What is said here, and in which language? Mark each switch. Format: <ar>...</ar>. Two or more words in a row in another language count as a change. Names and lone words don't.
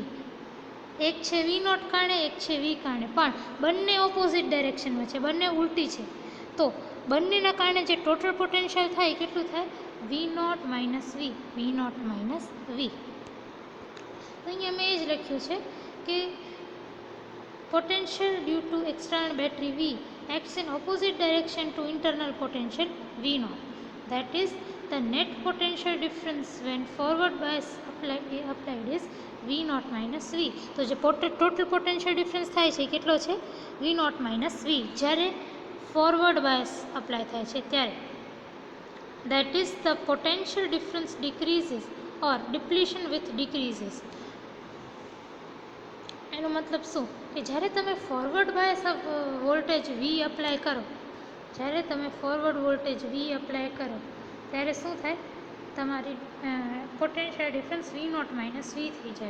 <gu>એક છે V0 કારણે, એક છે V કારણે, પણ બંને</gu> <en>opposite directionમાં</en> <gu>છે, બંને ઉલટી છે. તો બંનેના કારણે જે</gu> <en>total potential</en> <gu>થાય કેટલું થાય? V0 માઇનસ V, V0 માઇનસ V. તો અહીંયા મેં એ જ લખ્યું છે કે</gu> <en>potential due to external battery V acts in opposite direction to internal potential V0. That is the net potential difference when forward bias applied is V0 minus V.</en> <gu>તો જે</gu> <en>total potential difference</en> <gu>થાય છે કેટલો છે? V0 માઇનસ V. જ્યારે</gu> <en>forward bias</en> <gu>અપ્લાય થાય છે ત્યારે,</gu> <en>that is the potential difference decreases or depletion with decreases.</en> <gu>એનો મતલબ શું કે જ્યારે તમે</gu> <en>forward bias voltage</en> <gu>V અપ્લાય કરો, જ્યારે તમે</gu> <en>forward voltage</en> <gu>V અપ્લાય કરો ત્યારે શું થાય, તમારી</gu> <en>potential difference</en> <gu>V0 માઇનસ V થઈ જાય.</gu>